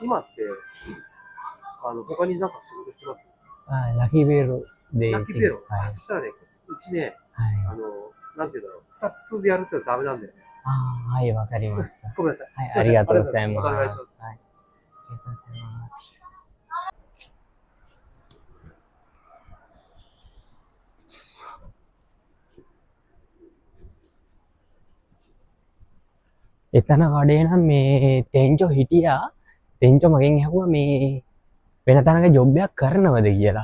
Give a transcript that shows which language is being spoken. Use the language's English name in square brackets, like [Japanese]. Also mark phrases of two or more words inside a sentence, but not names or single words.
[Japanese] 今って、他になんか仕事してます？ラキベロで。ラッキーベロ。はい。そしたらね、うちね、はい。なんていうんだろう、二つでやるってダメなんだよね。はい、わかりました。ごめんなさい。はい、ありがとうございます。またお願いします。はい。ありがとうございます。 [Sinhala] එතන කඩේ නම් මේ තෙන්චෝ හිටියා. තෙන්චෝ මගෙන් ඇහුවා මේ වෙන තැනක ජොබ් එකක් කරනවද කියලා.